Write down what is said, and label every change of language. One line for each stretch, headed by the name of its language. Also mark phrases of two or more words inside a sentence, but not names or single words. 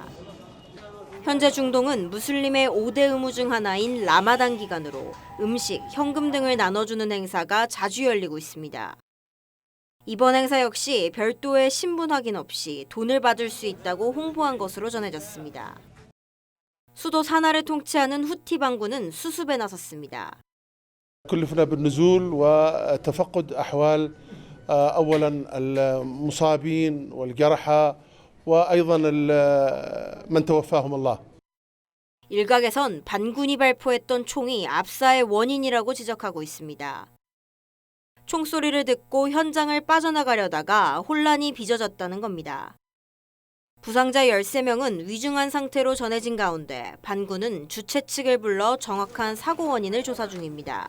Korean: 현재 중동은 무슬림의 5대 의무 중 하나인 라마단 기간으로 음식, 현금 등을 나눠주는 행사가 자주 열리고 있습니다. 이번 행사 역시 별도의 신분 확인 없이 돈을 받을 수 있다고 홍보한 것으로 전해졌습니다. 수도 사나를 통치하는 후티 반군은 수습에 나섰습니다.
Arabic: كلفنا بالنزول وتفقد أحوال أولا المصابين والجرحى وأيضا من توفاهم الله.
Korean: 일각에선 반군이 발포했던 총이 압사의 원인이라고 지적하고 있습니다. 총소리를 듣고 현장을 빠져나가려다가 혼란이 빚어졌다는 겁니다. 부상자 13명은 위중한 상태로 전해진 가운데 반군은 주최 측을 불러 정확한 사고 원인을 조사 중입니다.